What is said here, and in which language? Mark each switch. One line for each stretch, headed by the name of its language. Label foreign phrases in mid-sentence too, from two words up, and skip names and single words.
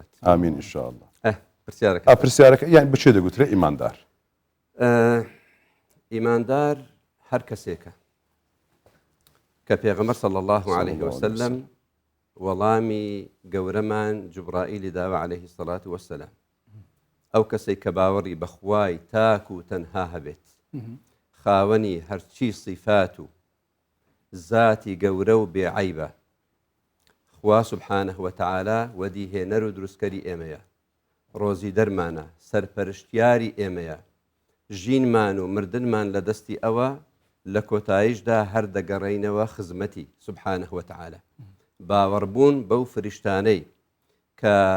Central Kurdish: ئامین ئینشاءالله. پرسیارەکە یان بچێ دەگوترێ ئیماندار. ئیماندار هەر کەسێکە کە پێغەمبەر
Arabic: صلی الله عليه وسلم
Central Kurdish: وەڵامی گەورەمان جوبرائیلی داوە
Arabic: عليه الصلاة
Central Kurdish: والسلام ئەو کەسەی کە باوەڕی بەخوای تاک و تەنها هەبێت خاوەنی هەرچی صیفات و ذاتی گەورە و بێعیبە خوا
Arabic: سبحانه وتعالى
Central Kurdish: وەدیهێنەر و دروستکەری ئێمەیە ڕۆزی دەرمانە سەرپەرشتیاری ئێمەیە ژینمان و مردنمان لە دەستی ئەوە لە کۆتاییشدا هەر دەگەڕێینەوە خزمەتی
Arabic: سبحانه وتعالى
Central Kurdish: باوەڕبوون بەو فریشتانەی کە